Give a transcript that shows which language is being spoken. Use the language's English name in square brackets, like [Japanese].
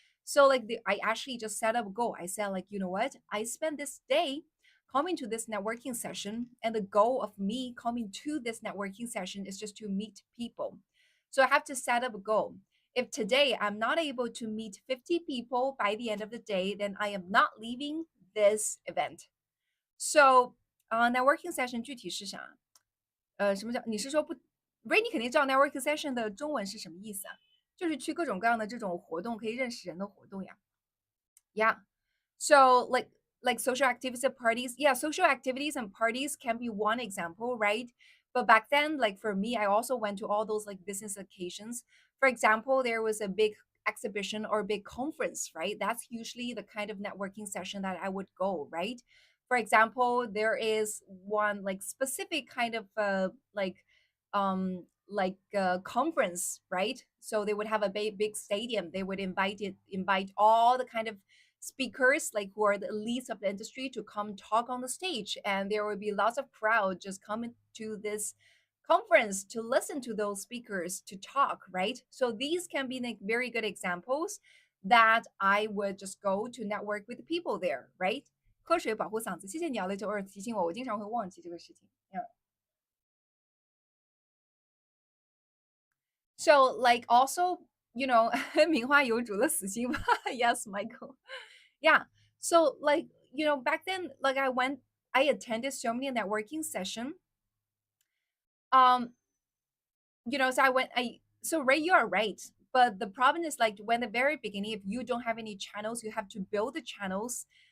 [English] So like I actually just set up a goal. I said like, you know what? I spent this day coming to this networking session, and the goal of me coming to this networking session is just to meet people. So I have to set up a goal. If today I'm not able to meet 50 people by the end of the day, then I am not leaving this event. [Chinese] So, networking session 具体是啥？什么叫？你是说不？Ray，你肯定知道 networking session 的中文是什么意思啊？就是去各种各样的这种活动，可以认识人的活动呀。 [English] Yeah. So like social activities and parties, yeah, social activities and parties can be one example, right? But back then, like for me, I also went to all those like business occasions. For example, there was a big exhibition or a big conference, right? That's usually the kind of networking session that I would go, right? For example, there is one like specific kind of conference, right? So they would have a big stadium. They would invite all the kind of speakers like who are the elites of the industry to come talk on the stage, and there will be lots of crowd just coming to this conference to listen to those speakers to talk, right? So these can be like very good examples that I would just go to network with the people there, right? [Chinese] 喝水保护嗓子，谢谢你啊，Little Earth 提醒我，我经常会忘记这个事情。Yeah. [English] So like also, [Chinese] 名花有主的死心吧。 [English] Yes, Michael. Yeah. So like, back then, like I attended so many networking session. Um, so so Ray, you are right. But the problem is like when the very beginning, if you don't have any channels, you have to build the channels.